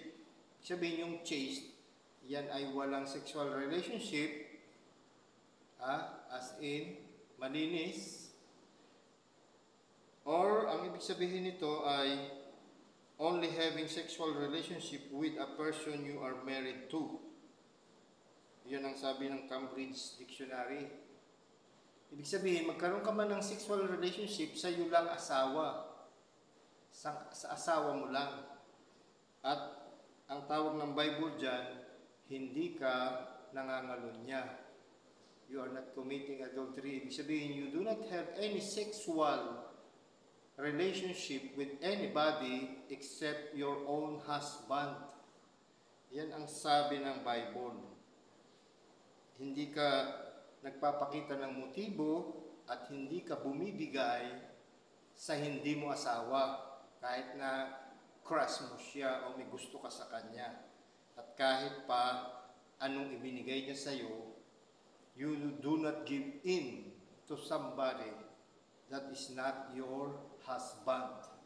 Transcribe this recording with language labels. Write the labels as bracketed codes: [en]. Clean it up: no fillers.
[tl] Ibig sabihin yung chaste, yan ay walang [en] sexual relationship, as in, [tl] malinis. [en] Or, [tl] ang ibig sabihin nito ay [en] only having sexual relationship with a person you are married to. [tl] Yan ang sabi ng Cambridge Dictionary. Ibig sabihin, magkaroon ka man ng [en] sexual relationship [tl] sa iyo lang asawa. Sa asawa mo lang. At ang tawag ng Bible dyan, hindi ka nangangalunya. [en] You are not committing adultery. [tl] Ibig sabihin, [en] you do not have any sexual relationship with anybody except your own husband. [tl] Yan ang sabi ng Bible. Hindi ka nagpapakita ng motibo at hindi ka bumibigay sa hindi mo asawa kahit na crush mo siya o may gusto ka sa kanya. At kahit pa anong ibinigay niya sa iyo, [en] you do not give in to somebody that is not your husband.